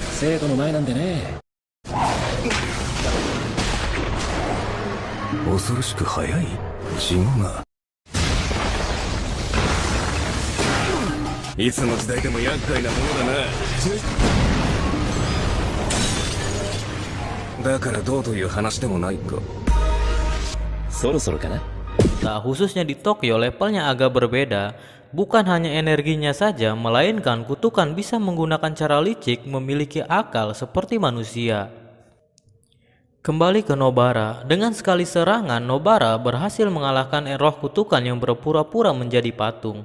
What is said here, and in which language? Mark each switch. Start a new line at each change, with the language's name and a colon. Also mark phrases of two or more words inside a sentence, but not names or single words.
Japanese: 生徒の前なんでね。恐ろしく速い血が。いつの時代でも厄介なものだな。だからどうという話でもないか。そろそろかな。
Indonesian: Nah, khususnya di Tokyo levelnya agak berbeda. Bukan hanya energinya saja, melainkan kutukan bisa menggunakan cara licik, memiliki akal seperti manusia. Kembali ke Nobara, dengan sekali serangan Nobara berhasil mengalahkan roh kutukan yang berpura-pura menjadi patung.